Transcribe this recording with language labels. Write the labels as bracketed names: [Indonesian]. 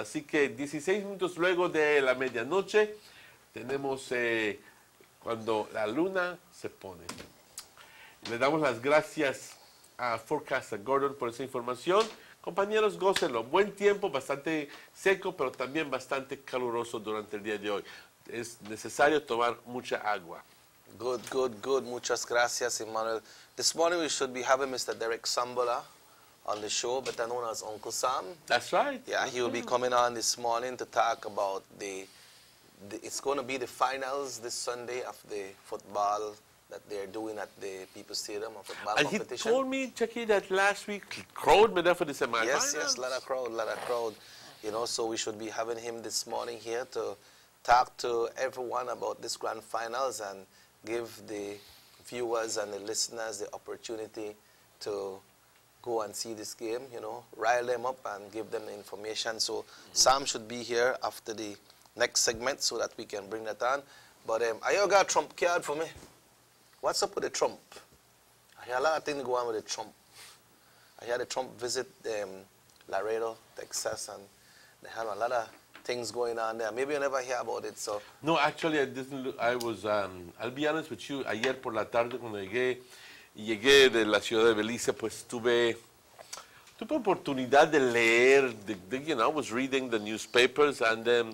[Spanish] Así que 16 minutos luego de la medianoche tenemos cuando la luna se pone. Le damos las gracias a Forecaster Gordon por esa información. Compañeros, gócenlo. Buen tiempo, bastante seco, pero también bastante caluroso durante el día de hoy. Es necesario tomar mucha agua. [English] Good, good, good. [Spanish] Muchas gracias, Emmanuel. [English] This morning we should be having Mr. Derek Sambola on the show, better known as Uncle Sam. That's right. Yeah, he will be coming on this morning to talk about it's going to be the finals this Sunday of the football that they're doing at the People's Stadium of football and competition. He told me, Chucky, that last week crowd made up for the semifinals. Yes, lot of crowd. You know, so we should be having him this morning here to talk to everyone about this grand finals and give the viewers and the listeners the opportunity to go and see this game, you know, rile them up and give them the information. So Sam should be here after the next segment so that we can bring that on. But I got a Trump card for me. What's up with the Trump? I hear a lot of things go on with the Trump. I hear the Trump visit Laredo, Texas, and they have a lot of things going on there. Maybe you never hear about it, so. No, actually, I didn't. I was, I'll be honest with you, [Spanish] ayer por la tarde cuando llegué de la ciudad de Belice, pues tuve oportunidad de leer, [English] you know, I was reading the newspapers and